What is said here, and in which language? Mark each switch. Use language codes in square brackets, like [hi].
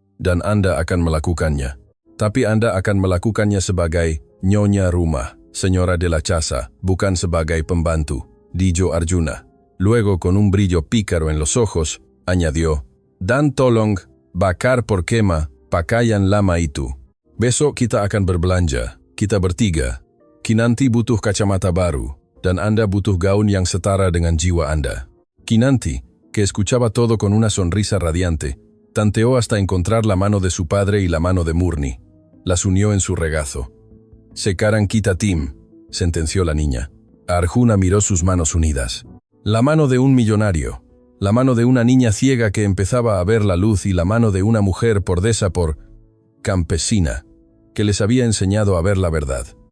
[id] Dan Anda akan melakukannya. Tapi Anda akan melakukannya sebagai nyonya rumah, [es] señora de la casa, [id] bukan sebagai pembantu, [es] dijo Arjuna. Luego, con un brillo pícaro en los ojos, añadió, [id] Dan tolong, bakar por kema, pakaian lama itu. Besok kita akan berbelanja, kita bertiga. Kinanti butuh kacamata baru, dan Anda butuh gaun yang setara dengan jiwa Anda. [es] Kinanti, que escuchaba todo con una sonrisa radiante, tanteó hasta encontrar la mano de su padre y la mano de Murni. Las unió en su regazo. [id] Sekarang kita tim, [es] sentenció la niña. Arjuna miró sus manos unidas. La mano de un millonario, la mano de una niña ciega que empezaba a ver la luz y la mano de una mujer pordesa por campesina, que les había enseñado a ver la verdad.